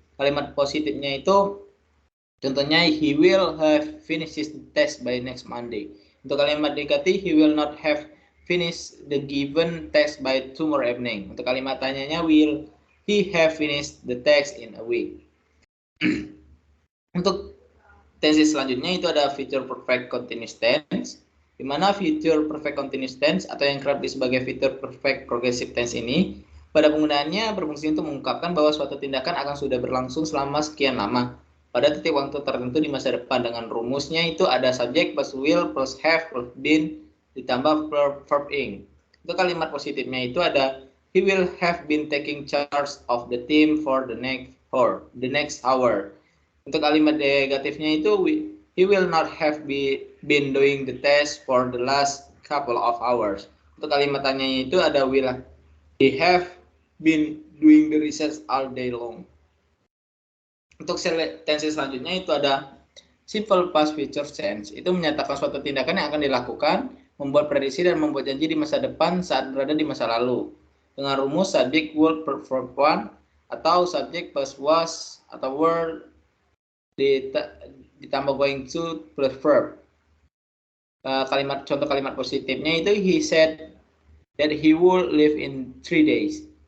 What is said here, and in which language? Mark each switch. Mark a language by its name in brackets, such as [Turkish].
[Indonesian] Kalimat positifnya itu contohnya [English] he will have finished his test by next Monday. [Indonesian] Untuk kalimat negatif [English] he will not have finished the given text by tomorrow evening. [Indonesian] Untuk kalimat tanyanya [English] will he have finished the text in a week. [Indonesian] Untuk tense selanjutnya itu ada future perfect continuous tense, di mana future perfect continuous tense atau yang kerap disebut sebagai future perfect progressive tense ini pada penggunaannya berfungsi untuk mengungkapkan bahwa suatu tindakan akan sudah berlangsung selama sekian lama pada titik waktu tertentu di masa depan. Dengan rumusnya itu ada subject plus will plus have plus been ditambah verb ing. Untuk kalimat positifnya itu ada [English] he will have been taking charge of the team for the next hour. [Indonesian] Untuk kalimat negatifnya itu [English] he will not have been doing the test for the last couple of hours. [Indonesian] Untuk kalimat tanyanya itu ada [English] will he have been doing the research all day long. [Indonesian] Untuk tense selanjutnya itu ada simple past future tense. Itu menyatakan suatu tindakan yang akan dilakukan, membuat prediksi dan membuat janji di masa depan saat berada di masa lalu. Dengan rumus subject would verb one atau subject plus was atau were ditambah going to plus verb. Contoh kalimat positifnya itu [English] he said that he would live in 3 days.